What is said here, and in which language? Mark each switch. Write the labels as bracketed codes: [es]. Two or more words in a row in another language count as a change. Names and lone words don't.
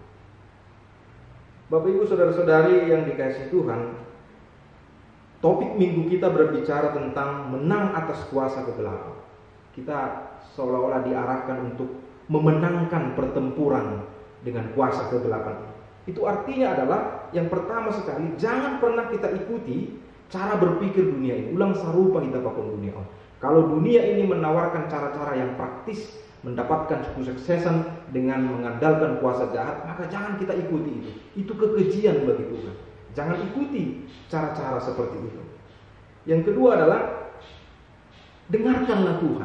[id] Bapak Ibu saudara-saudari yang dikasihi Tuhan, topik minggu kita berbicara tentang menang atas kuasa kegelapan. Kita seolah-olah diarahkan untuk memenangkan pertempuran dengan kuasa kegelapan. Itu artinya adalah yang pertama sekali, jangan pernah kita ikuti cara berpikir dunia ini. [bts] Ulang sarupa kita pakon dunia. [id] Kalau dunia ini menawarkan cara-cara yang praktis mendapatkan kesuksesan dengan mengandalkan kuasa jahat, maka jangan kita ikuti itu. Itu kekejian bagi Tuhan. Jangan ikuti cara-cara seperti itu. Yang kedua adalah dengarkanlah Tuhan.